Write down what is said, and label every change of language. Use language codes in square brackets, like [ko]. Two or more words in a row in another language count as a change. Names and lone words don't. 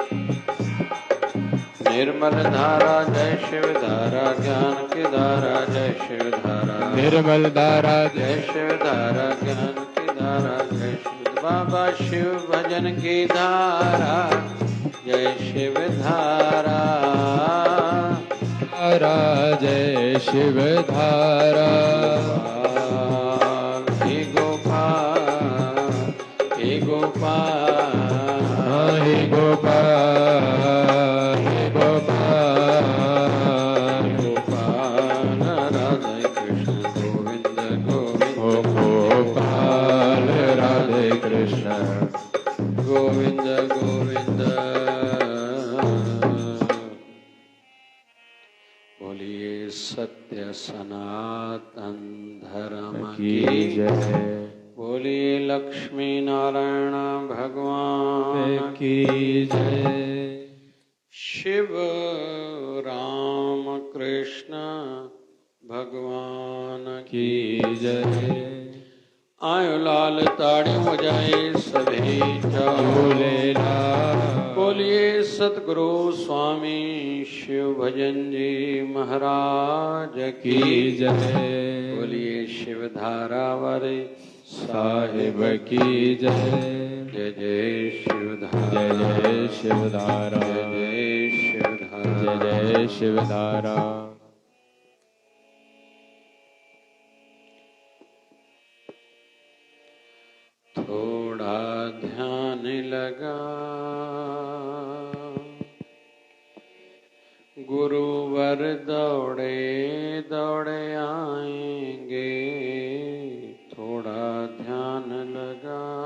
[hi] निर्मल धारा जय शिव धारा ज्ञान की धारा जय शिव धारा निर्मल धारा जय शिव धारा ज्ञान की धारा जय शिव बाबा शिव भजन की धारा जय शिव धारा धारा जय शिवधारा हे गोपाल हे गोपाल हे गोपाल हे गोपाल गोपाल राधे कृष्ण गोविंद गोविंद ओम गोपाल राधे कृष्ण गोविंद गोविंद बोलिए सत्य सनातन धर्म की की जय बोलिए लक्ष्मी नारायण भगवान की जय शिव राम कृष्ण भगवान की जय आयो लाल ताड़ी हो जाए सभी झूलेलाल बोलिए सतगुरु स्वामी शिव भजन जी महाराज की जय बोलिए शिव धारा वाले साहिब की जय जय जय शिव धारा जय जय शिवधारा जय जय शिव धारा जय जय शिवधारा थोड़ा ध्यान लगा गुरुवर दौड़े दौड़े आएंगे थोड़ा ध्यान लगा